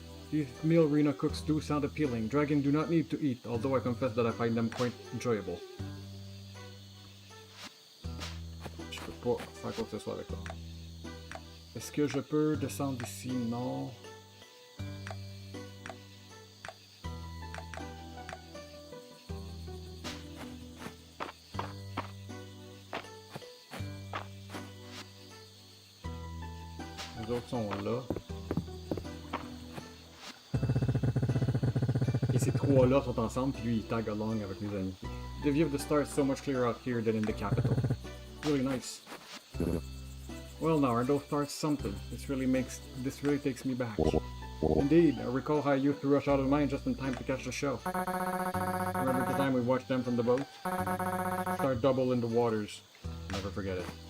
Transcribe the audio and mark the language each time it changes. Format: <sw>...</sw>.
<en>These meal arena cooks do sound appealing. Dragon do not need to eat, although I confess that I find them quite enjoyable.</en> <fr>Je peux pas faire quoi que ce soit avec ça. Est-ce que je peux descendre ici? Non. Les autres sont là. Et ces trois-là sont ensemble, puis lui il tag along avec mes amis.</fr> <en>The view of the stars is so much clearer out here than in the capital. Really nice. Well now, aren't those stars something? This really takes me back. Indeed, I recall how I used to rush out of mine just in time to catch the show. Remember the time we watched them from the boat? Star double in the waters. Never forget it.</en>